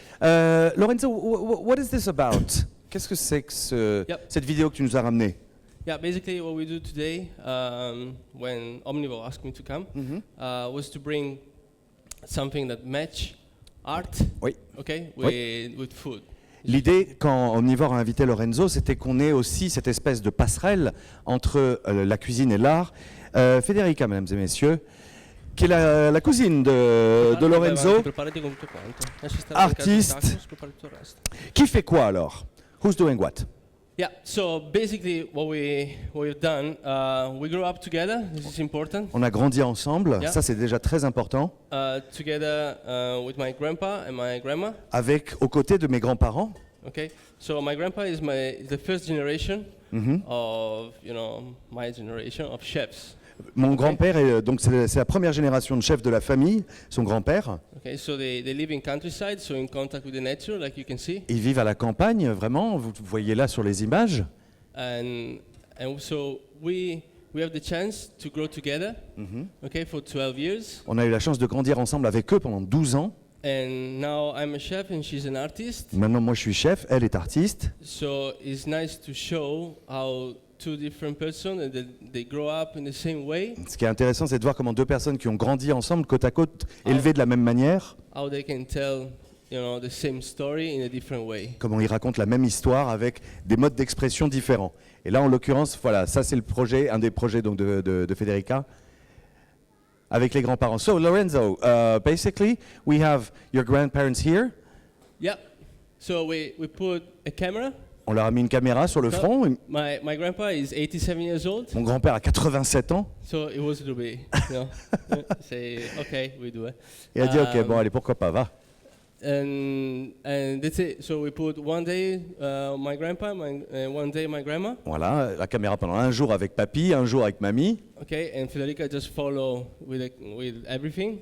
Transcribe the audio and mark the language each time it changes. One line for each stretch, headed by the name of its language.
English: Lorenzo, what is this about?
French: Qu'est-ce que c'est que cette vidéo que tu nous as ramenée?
English: Yeah, basically what we do today, when Omnivore asked me to come, was to bring something that match art, with food.
French: L'idée, quand Omnivore a invité Lorenzo, c'était qu'on ait aussi cette espèce de passerelle entre la cuisine et l'art. Federica, mesdames et messieurs, qui est la cousine de Lorenzo, artiste. Qui fait quoi alors?
English: Who's doing what? Yeah, so basically what we've done, we grew up together, this is important.
French: On a grandi ensemble, ça c'est déjà très important.
English: Together with my grandpa and my grandma.
French: Avec, aux côtés de mes grands-parents.
English: Okay, so my grandpa is the first generation of, my generation of chefs.
French: Mon grand-père est donc c'est la première génération de chefs de la famille, son grand-père.
English: Okay, so they live in countryside, so in contact with the nature, like you can see.
French: Ils vivent à la campagne, vraiment. Vous voyez là sur les images.
English: And so we have the chance to grow together, for 12 years.
French: On a eu la chance de grandir ensemble avec eux pendant 12 ans.
English: And now I'm a chef and she's an artist.
French: Maintenant, moi, je suis chef, elle est artiste.
English: So it's nice to show how two different persons and they grow up in the same way.
French: Ce qui est intéressant, c'est de voir comment deux personnes qui ont grandi ensemble, côte à côte, élevées de la même manière,
English: how they can tell, the same story in a different way.
French: comment ils racontent la même histoire avec des modes d'expression différents. Et là, en l'occurrence, voilà, ça c'est le projet, un des projets donc de Federica, avec les grands-parents.
English: So, Lorenzo, basically, we have your grandparents here. Yeah. So we put a camera
French: On leur a mis une caméra sur le front.
English: My grandpa is 87 years old.
French: Mon grand-père a 87 ans.
English: So it was a little bit, say, okay, we do it.
French: Et il a dit, ok, bon, allez, pourquoi pas, va.
English: And that's it. So we put one day my grandpa, one day my grandma.
French: Voilà, la caméra pendant un jour avec papy, un jour avec mamie.
English: Okay, and Federica just follow with everything.